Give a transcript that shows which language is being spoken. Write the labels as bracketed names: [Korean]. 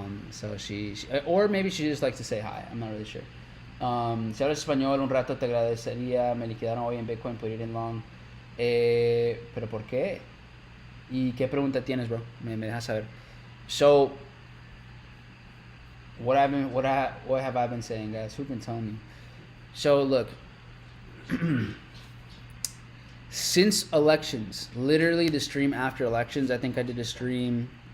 [English] So she or maybe she just likes to say hi. I'm not really sure. [Spanish] Si hablas español un rato te agradecería. Me liquidaron hoy en Bitcoin por ir en long. ¿Pero por qué? ¿Y qué pregunta tienes, bro? Me dejas saber. [English] So, what have I been saying, guys? Who've been telling me? So, look. Since elections, literally the stream after elections, I think I did a stream.